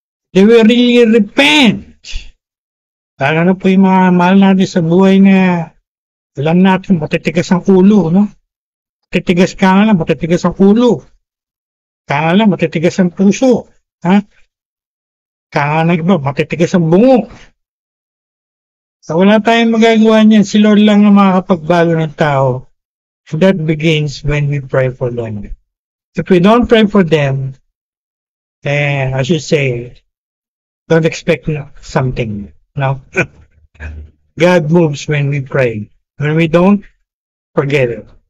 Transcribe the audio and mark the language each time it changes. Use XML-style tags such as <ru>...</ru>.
<en>They will really repent.</en> <tl>Para na po yung mga mahal natin sa buhay na alam natin, matitigas ang ulo, no? Matitigas ka nga lang, matitigas ang ulo. Ka nga lang, matitigas ang puso. Ha? Ka nga lang iba, matitigas ang bungo. So wala tayong magagawa niyan. Si Lord lang ang makakapagbago ng tao.</tl> <en>And that begins when we pray for them. If we don't pray for them, then I should say, don't expect something. No? God moves when we pray. When we don't, forget it.</en>